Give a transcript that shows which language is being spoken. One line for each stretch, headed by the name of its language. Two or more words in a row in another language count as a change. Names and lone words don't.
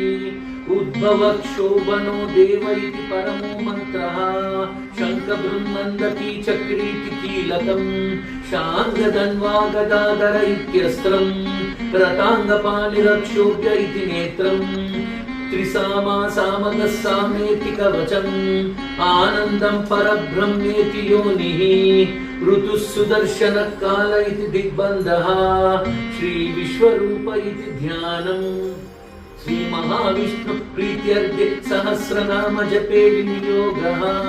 Sanskrit: ఉద్భవక్షోభనో దేవ ఇతి పరమో మంత్రః. శంఖబృందందకీ చక్రీతి కీలకం శాంగదన్వా గదాధర ఇత్యస్త్రం రతాంగపాణిరక్షోభ్య ఇతి నేత్రం. त्रिसामा सामगः सामेति कवचम् आनन्दं परब्रह्मेति योनिः ऋतुः सुदर्शनः काल इति दिग्बन्धः श्री विश्वरूप इति ध्यानम् श्री महाविष्णु प्रीत्यर्थे सहस्रनाम जपे विनियोगः